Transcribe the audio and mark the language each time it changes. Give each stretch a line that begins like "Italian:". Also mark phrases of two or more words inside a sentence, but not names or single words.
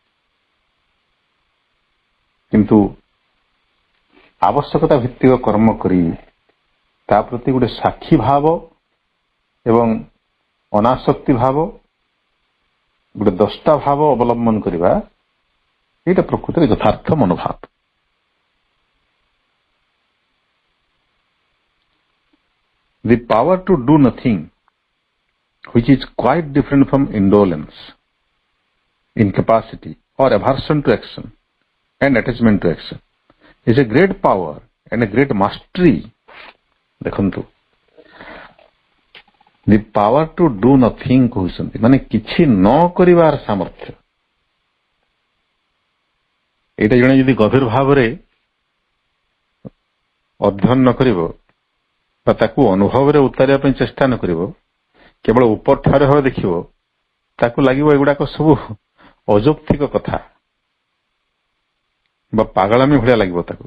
Odia: କିନ୍ତୁ ଆବଶ୍ୟକତା ଭିତ୍ତିକ କର୍ମ କରି ତା ପ୍ରତି ଗୋଟେ ସାକ୍ଷୀ ଭାବ ଏବଂ ଅନାସକ୍ତି ଭାବ, ଗୋଟେ ଦଷ୍ଟା ଭାବ ଅବଲମ୍ବନ କରିବା, ଏଇଟା ପ୍ରକୃତରେ ଯଥାର୍ଥ ମନୋଭାବ।
English: The power to do nothing, which is quite different from indolence, incapacity or aversion to action and attachment to action, is a great power and a great mastery.
Odia: ଦେଖନ୍ତୁ,
English: the power to do nothing
Odia: କହୁଛନ୍ତି, ମାନେ କିଛି ନ କରିବାର ସାମର୍ଥ୍ୟ। ଏଇଟା ଜଣେ ଯଦି ଗଭୀର ଭାବରେ ଅଧ୍ୟୟନ ନ କରିବ ବା ତାକୁ ଅନୁଭବରେ ଉତାରିବା ପାଇଁ ଚେଷ୍ଟା ନ କରିବ, କେବଳ ଉପରଠାରୁ ଭାବେ ଦେଖିବ, ତାକୁ ଲାଗିବ ଏଗୁଡାକ ସବୁ ଅଯୌକ୍ତିକ କଥା ବା ପାଗଳାମୀ ଭଳିଆ ଲାଗିବ ତାକୁ।